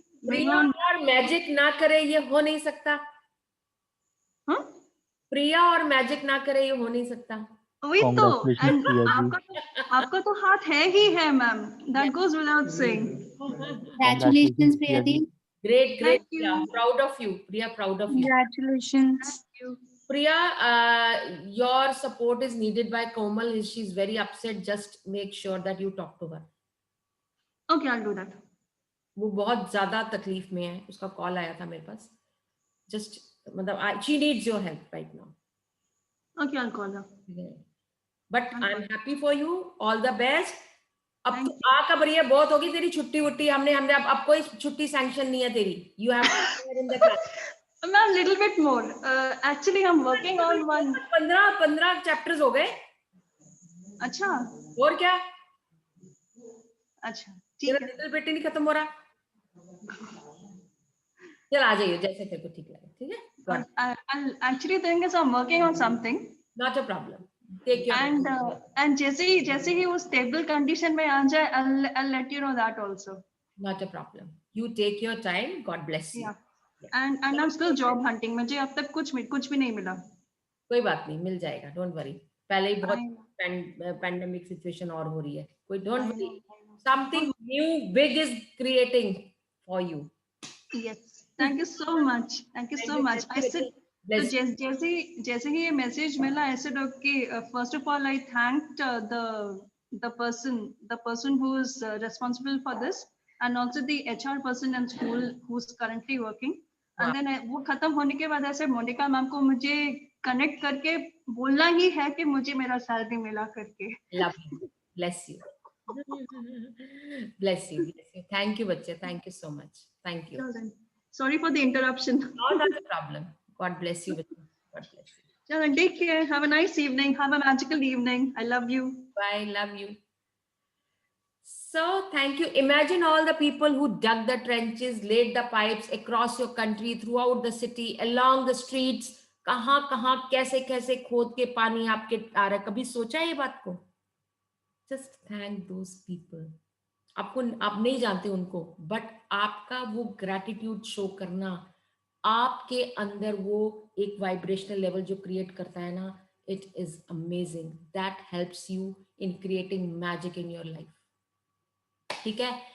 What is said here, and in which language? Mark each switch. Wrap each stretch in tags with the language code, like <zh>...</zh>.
<hi>प्रिया और मैजिक ना करे ये हो नहीं सकता. हाँ? प्रिया और मैजिक ना करे ये हो नहीं सकता. वही तो. And आपका तो हाथ है ही है ma'am.</hi> <en>That goes without saying. Congratulations, Priya di. Great. Thank you. Yeah, proud of you, Priya. Proud of you. Congratulations. Thank you. Priya, your support is needed by Komal. She's very upset. Just make sure that you talk to her. Okay, I'll do that.</en> <hi>वो बहुत ज्यादा तकलीफ में है, उसका call आया था मेरे पास.</hi> <en>Just मतलब she needs your help right now. Okay, I'll call her. But I'm happy for you. All the best.</en> <hi>अब तो आ कब रही है, बहुत होगी तेरी छुट्टी वुट्टी. हमने अब कोई छुट्टी सैंक्शन नहीं है तेरी.</hi> <en>You have to be in the class. Ma'am, little bit more. Actually, I'm working on one.</en> <hi>15 chapters हो गए. अच्छा. और क्या? अच्छा, ठीक है. लिटिल बिट ही नहीं खत्म हो रहा. चल आ जाइए जैसे तेरे को ठीक लगे. ठीक है.</hi> <en>I'll actually thing is I'm working on something. Not a problem. Take your and</en> <hi>जैसे ही वो</hi> <en>stable condition</en> <hi>में आ जाए,</hi> <en>I'll let you know that also. Not a problem. You take your time. God bless you. Yeah. And I'm still job hunting.</en> <hi>मुझे अब तक कुछ भी नहीं मिला. कोई बात नहीं, मिल जाएगा.</hi> <en>Don't worry.</en> <hi>पहले ही बहुत pandemic situation और हो रही है.</hi> <en>कोई don't worry. Something new, big is creating for you. Yes. Thank you so much. Thank you so much. I said,</en> <hi>तो जैसे ही ये</hi> <en>message मिला, I said okay. First of all, I thanked the person who is responsible for this, and also the HR person in school who's currently working.</en> <hi>And then वो खत्म होने के बाद ऐसे मोनिका मैम को मुझे कनेक्ट करके बोलना ही है कि मुझे मेरा सैलरी मिला करके.</hi> <en>Love you. Bless you. Bless you. Bless you. Thank you, बच्चे. Thank you so much. Thank you. Sorry for the interruption. No, not a problem. God bless you. God bless you. Chalo, take care. Have a nice evening. Have a magical evening. I love you. Bye. Love you. So thank you. Imagine all the people who dug the trenches, laid the pipes across your country, throughout the city, along the streets.</en> <hi>कहाँ कैसे खोद के पानी आपके आ रहा है. कभी सोचा है ये बात को?</hi> <en>Just thank those people.</en> <hi>आप नहीं जानते उनको, बट आपका वो ग्रैटिट्यूड शो करना आपके अंदर वो एक वाइब्रेशनल लेवल जो क्रिएट करता है ना,</hi> <en>It is amazing. That helps you in creating magic in your life.</en> <hi>ठीक है.</hi>